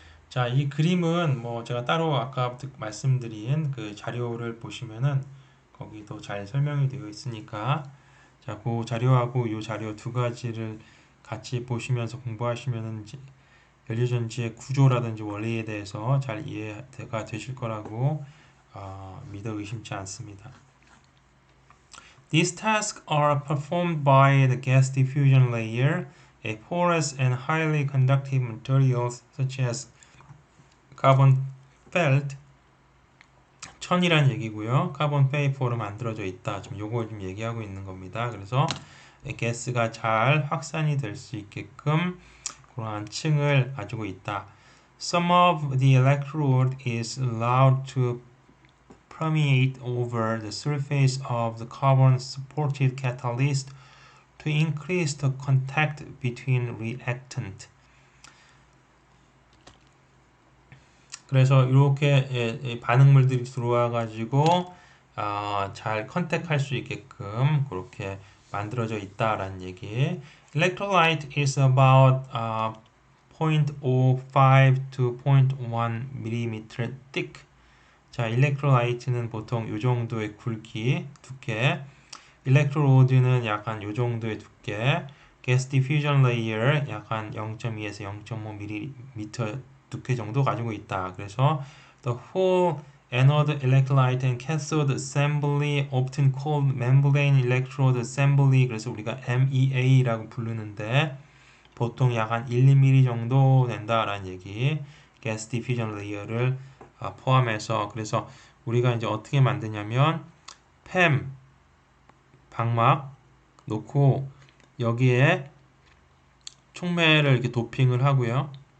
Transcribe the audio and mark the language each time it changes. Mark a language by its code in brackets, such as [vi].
[ko] 자, 이 그림은 뭐 제가 따로 아까 말씀드린 그 자료를 보시면은 거기도 잘 설명이 되어 있으니까 자, 그 자료하고 이 자료 두 가지를 같이 보시면서 공부하시면은 이제 연료전지의 구조라든지 원리에 대해서 잘 이해가 되실 거라고 믿어 의심치 않습니다. [en] These tasks are performed by the gas diffusion layer, a porous and highly conductive materials such as carbon felt [ko] 천이란 얘기고요. 카본 페이퍼로 만들어져 있다. 지금 요걸 좀 얘기하고 있는 겁니다. 그래서 가스가 잘 확산이 될 수 있게끔 그러한 층을 가지고 있다. [en] Some of the electrode is allowed to permeate over the surface of the carbon-supported catalyst to increase the contact between reactant. [ko] 그래서 이렇게 반응물들이 들어와 가지고 잘 컨택할 수 있게끔 그렇게 만들어져 있다라는 얘기. [en] Electrolyte is about 0.05 to 0.1 mm thick. [ko] 자, 일렉트로라이트는 보통 이 정도의 굵기, 두께. 일렉트로드는 약간 이 정도의 두께. Gas diffusion layer 약간 0.2에서 0.5mm 두께 정도 가지고 있다. 그래서 [en] the whole anode electrolyte and cathode assembly, often called membrane electrode assembly, [ko] 그래서 우리가 MEA라고 부르는데 보통 약 한 1, 2mm 정도 된다라는 얘기. gas diffusion layer를 포함해서 그래서 우리가 이제 어떻게 만드냐면 팸 방막 놓고 여기에 촉매를 이렇게 도핑을 하고요.